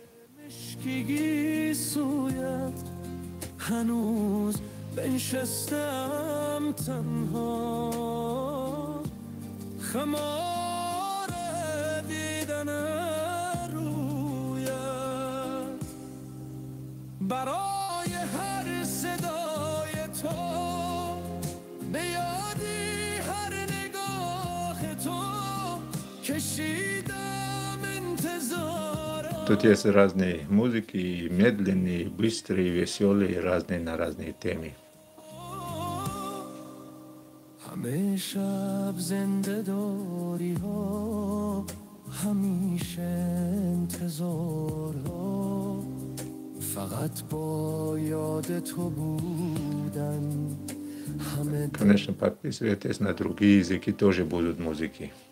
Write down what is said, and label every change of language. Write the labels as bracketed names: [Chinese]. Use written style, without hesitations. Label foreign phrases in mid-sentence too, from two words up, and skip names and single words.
[Persian] هنوز بنشستم تنها خمار دیدن رویت برای هر صدای تو به یادی هر نگاه تو کشیدم انتظار. [Russian] Тут есть разные музыки, медленные, быстрые, веселые, разные на разные темы. [Persian] همه شب زنده داری ها همیشه انتظار ها فقط با یاد تو بودن. [Russian] Конечно, подписывайтесь на другие языки, тоже будут музыки.